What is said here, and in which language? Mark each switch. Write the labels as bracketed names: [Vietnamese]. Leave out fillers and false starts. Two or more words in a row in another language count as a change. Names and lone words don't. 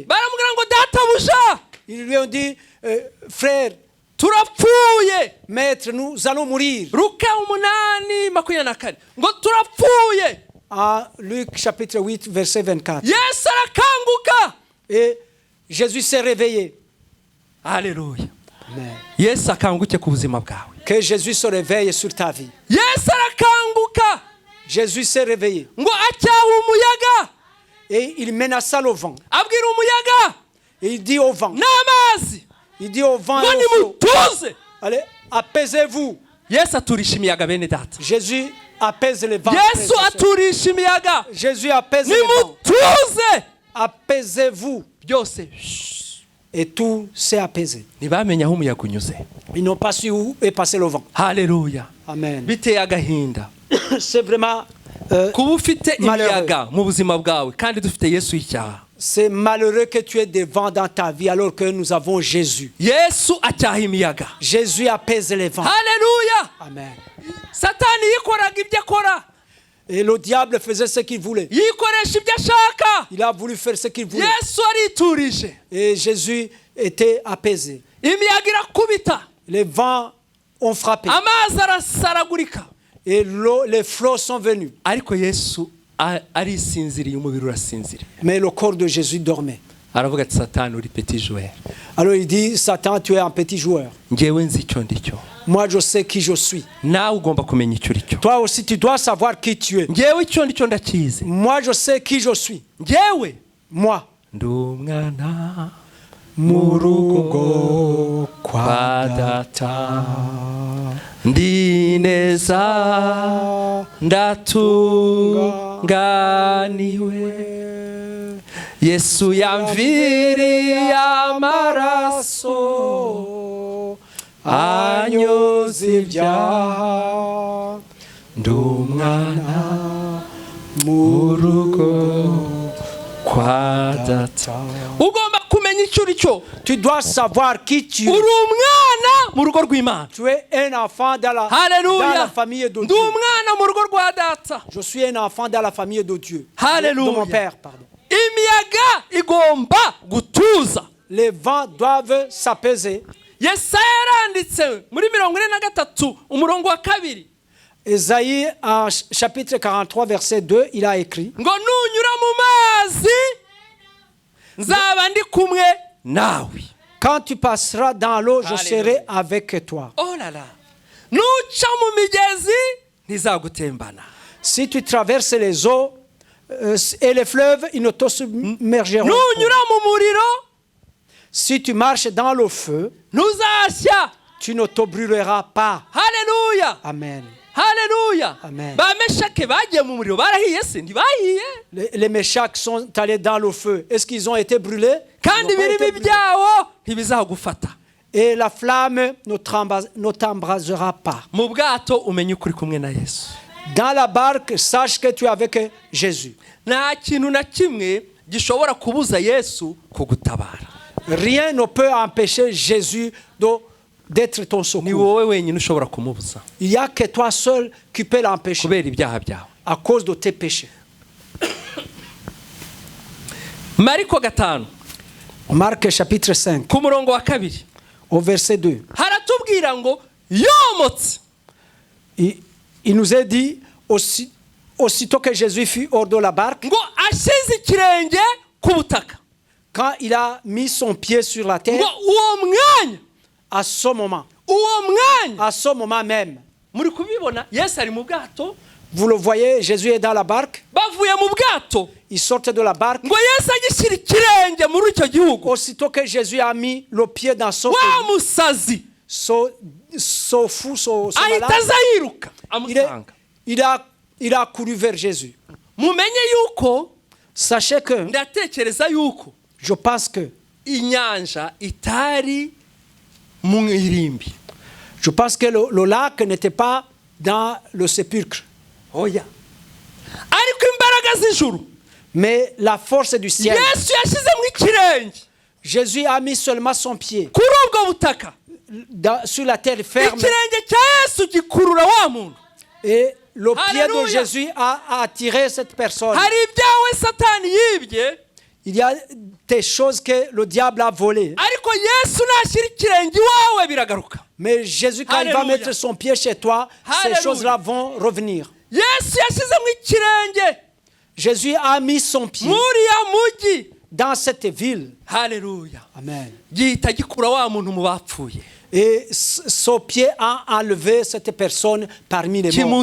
[French] Ils lui ont dit, frère, maître, nous allons mourir. en Luc chapitre 8, verset 24. [Kinyarwanda] Yesu arakanguka. [French] Et Jésus s'est réveillé. Alléluia. Amen. [Kinyarwanda] Yesu akanguke ku buzima bwawe. [French] Que Jésus se réveille sur ta vie. [Kinyarwanda] Yesu arakanguka. [French] Jésus s'est réveillé. [Kinyarwanda] Ngo acyaha umuyaga. [French] Et il menaça le vent. [Kinyarwanda] Abwira umuyaga. [French] Et il dit au vent. [Kinyarwanda] N'amazi. [French] Il dit au vent et [Kinyarwanda] ngo [French] au flot. [Kinyarwanda] nimutuze. [French] Allez, apaisez-vous. [Kinyarwanda] Yesu aturisha imiyaga bene data. [French] Jésus apaise les vents. [Kinyarwanda] Yesu aturisha imiyaga. [French] Jésus apaise les vents. [Kinyarwanda] Nimutuze. [French] Apaisez-vous. [Kinyarwanda] Byose. [French] Et tout s'est apaisé. [Kinyarwanda] Ntibamenye aho umuyaga unyuze. [French] Ils n'ont pas su où est passé le vent. [Kinyarwanda] Haleluya. Amen. Biteye agahinda. [French] C'est vraiment [Kinyarwanda] kuba ufite imiyaga mu buzima bwawe kandi dufite Yesu y'icyaha. [French] C'est malheureux que tu aies des vents dans ta vie alors que nous avons Jésus. [Kinyarwanda] Yesu acyaha imiyaga. [French] Jésus apaise les vents. [Kinyarwanda] Haleluya. Amen. Satani yikoraga ibyo akora. [French] Et le diable faisait ce qu'il voulait. [Kinyarwanda] Yikoresha ibyo ashaka. [French] Il a voulu faire ce qu'il voulait. [Kinyarwanda] Yesu ariturije. [French] Et Jésus était apaisé. [Kinyarwanda] Imiyaga irakubita. [French] Les vents ont frappé. [Kinyarwanda] Amazi arasaragurika. [French] Et les flots sont venus. [Kinyarwanda] Ariko Yesu arisinziriye, umubiri urasinziriye. [French] Mais le corps de Jésus dormait. [Kinyarwanda] Aravuga ati Satani uri [French] petit joueur. Alors il dit, Satan, tu es un petit joueur. [Kinyarwanda] Ngewe nzi icyo ndicyo. [French] Moi je sais qui je suis. [Kinyarwanda] Nawe ugomba kumenya icyo uricyo. [French] Toi aussi tu dois savoir qui tu es. [Kinyarwanda] Ngewe icyo ndicyo ndakizi. [French] Moi je sais qui je suis. [Kinyarwanda] Ngewe [French] moi [Kinyarwanda] ndi umwana mu rugo kwa data. Ndi neza ndatunganiwe. Yesu yamviriye amaraso anyoza ibyaha. Ndi umwana mu rugo kwa data. Ugomba kumenya icyo uricyo. [French] Tu dois savoir qui tu es. [Kinyarwanda] Uri umwana mu rugo rw'Imana. [French] Tu es un enfant dans la famille de Dieu. [Kinyarwanda] Ndi umwana mu rugo rwa data. [French] Je suis un enfant dans la famille de Dieu. Hallelujah. De mon père, pardon. [Kinyarwanda] Imiyaga igomba gutuza. [French] Les vents doivent s'apaiser. [Kinyarwanda] Yesaya yaranditse muri 43 umurongo wa 2. [French] Esaïe en chapitre 43 verset 2, il a écrit. [Kinyarwanda] Ngo nunyura mu mazi nzaba ndi kumwe nawe. [French] Quand tu passeras dans l'eau, je serai avec toi. Oh là là. [Kinyarwanda] Nuca mu migezi ntizagutembana. [French] Si tu traverses les eaux et les fleuves, ils ne te submergeront pas. [Kinyarwanda] Nunyura mu muriro, [French] si tu marches dans le feu, [Kinyarwanda] ntuzashya. [French] Tu ne te brûleras pas. Hallelujah. Amen. Hallelujah. Amen. [Kinyarwanda] Ba Meshake bagiye mu muriro barahiye se ntibahiye. [French] Les Meshak sont allés dans le feu. Est-ce qu'ils ont été brûlés? [Kinyarwanda] Kandi ibirimi byawo ntibizagufata. [French] Et la flamme ne t'embrasera pas. [Kinyarwanda] Mu bwato umenye ukuri kumwe na Yesu. [French] Dans la barque, sache que tu es avec Jésus. [Kinyarwanda] Nta kintu na kimwe gishobora kubuza Yesu kugutabara. [French] Rien ne peut empêcher Jésus d'être ton secours. [Kinyarwanda] Ni wowe wenyine ushobora kumubuza. [French] Il n'y a que toi seul qui peut l'empêcher. [Kinyarwanda] Kubera ibyaha byawe. [French] À cause de tes péchés. [Kinyarwanda] Mariko 5. [French] Marc chapitre 5. [Kinyarwanda] Ku murongo wa 2. [French] Au verset 2. [Kinyarwanda] Haratubwira ngo yomotse. [French] Il nous est dit aussitôt que Jésus fut hors de la barque. [Kinyarwanda] Ngo ashize ikirenge ku butaka. [French] Quand il a mis son pied sur la terre. [Kinyarwanda] Ngo uwo mwanya. [French] À ce moment. [Kinyarwanda] Uwo mwanya. [French] À ce moment même. [Kinyarwanda] Muri kubibona Yesu ari mu bwato. [French] Vous le voyez, Jésus est dans la barque. [Kinyarwanda] Bavuye mu bwato. [French] Il sortait de la barque. [Kinyarwanda] Ngo Yesu agishyira ikirenge muri icyo gihugu. [French] Aussitôt que Jésus a mis le pied dans son pays. [Kinyarwanda] Wa musazi. [French] So fou, so malade. [Kinyarwanda] Ahita yiruka amusanga. [French] Il a couru vers Jésus. [Kinyarwanda] Mumenye yuko. [French] Sachez que. [Kinyarwanda] Ndatekereza yuko. [French] Je pense que. [Kinyarwanda] Inyanja itari mu irimbi. [French] Je pense que le lac n'était pas dans le sépulcre. [Kinyarwanda] Oya. Ariko imbaraga z'ijuru. [French] Mais la force du ciel. [Kinyarwanda] Yesu yashizemo ikirenge. [French] Jésus a mis seulement son pied. [Kinyarwanda] Kuri ubwo butaka. [French] Sur la terre ferme. [Kinyarwanda] Ikirenge cya Yesu gikurura wa muntu. [French] Et le pied de Jésus a attiré cette personne. [Kinyarwanda] Hari ibyawe Satani yibye. [French] Il y a des choses que le diable a volées. [Kinyarwanda] Ariko Yesu nashyira ikirenge iwawe biragaruka. [French] Mais Jésus, quand il va mettre son pied chez toi, ces choses-là vont revenir. Jésus a mis son pied dans cette ville. Hallelujah. Amen. Et son pied a enlevé cette personne parmi les morts.